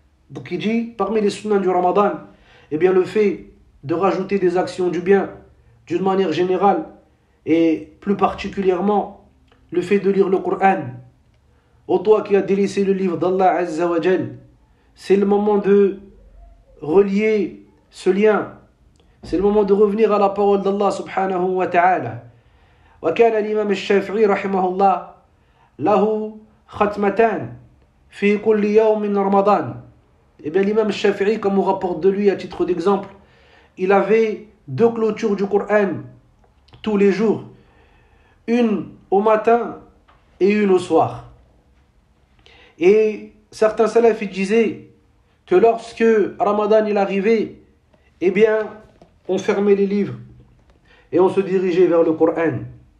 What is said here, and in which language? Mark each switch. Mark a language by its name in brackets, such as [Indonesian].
[French] Donc il dit, parmi les sunnans du Ramadan, eh bien le fait de rajouter des actions du bien d'une manière générale et plus particulièrement le fait de lire le Coran. Ô toi qui as délaissé le livre d'Allah Azza wa Jal, c'est le moment de relier ce lien. C'est le moment de revenir à la parole d'Allah subhanahu wa ta'ala. [Arabic] وكان الإمام الشافعي رحمه الله له ختمتان في كل يوم من رمضان. [French] Eh bien l'imam Shafi'i, comme on rapporte de lui à titre d'exemple, il avait deux clôtures du Coran tous les jours, une au matin et une au soir. Et certains salafs disaient que lorsque Ramadan il arrivait, eh bien on fermait les livres et on se dirigeait vers le Coran.